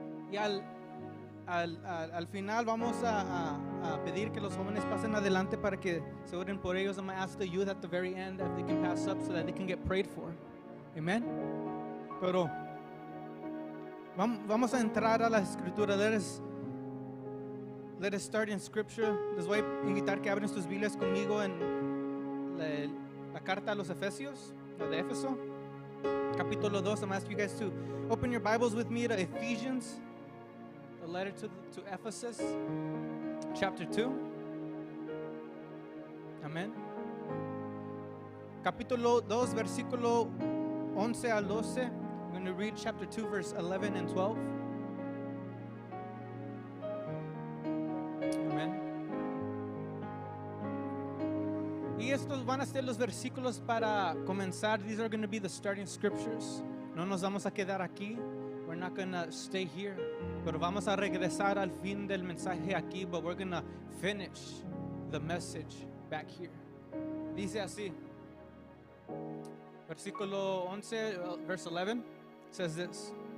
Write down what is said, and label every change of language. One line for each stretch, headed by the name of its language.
Spanish: Y al final vamos a pedir que los jóvenes pasen adelante para que se oren por ellos.
English: I'm going to ask the youth at the very end if they can pass up so that they can get prayed for. Amen.
Spanish: Pero vamos a entrar a la escritura.
English: Let us start in scripture.
Spanish: Les voy a invitar que abren sus Biblias conmigo en la carta a los Efesios, la de Éfeso, capítulo 2.
English: I'm going to ask you guys to open your Bibles with me to Ephesians. The letter to Ephesus, chapter 2.
Spanish: Amén. Capítulo 2, versículo 11 al 12.
English: I'm going going to read chapter 2, verse 11 and 12. Amen.
Spanish: Y estos van a ser los versículos para comenzar.
English: These are going to be the starting scriptures.
Spanish: No nos vamos a quedar aquí.
English: We're not going to stay here.
Spanish: Pero vamos a regresar al fin del mensaje aquí.
English: But we're going to finish the message back here.
Spanish: Dice así. Versículo 11,
English: verse 11, says this.